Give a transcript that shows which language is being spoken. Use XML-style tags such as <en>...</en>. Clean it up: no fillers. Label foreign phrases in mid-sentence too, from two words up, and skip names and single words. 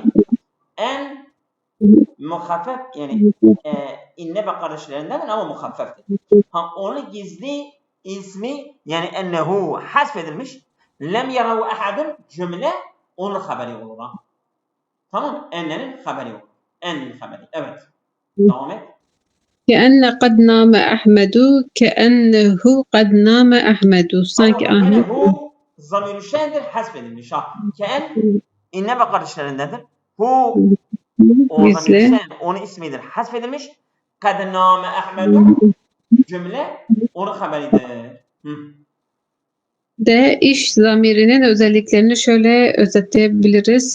<tr>En muhaffef yani inne ve kardeşlerinden ama muhaffeftir. Ha, onun gizli ismi yani ennehu hasfedilmiş.</tr> <ar>لم يره أحد</ar> <tr>cümle onun haberi olur. Ha. Tamam. Ennenin haberi olur. Ennenin haberi. Evet. Devam et.</tr> <ar>كأن قد نام أحمد كأنه قد نام أحمد.</ar> <tr>Sanki Ama yine Ahmet hu zamir-i şendir hasfedilmiş. Ha. Ken inne ve kardeşlerindendir. Hu o zamir-i gizli. şen onun ismidir. Hasfedilmiş.</tr> <ar>قد نام أحمد</ar> <tr>cümle onun haberidir. De iş zamirinin özelliklerini şöyle özetleyebiliriz.</tr>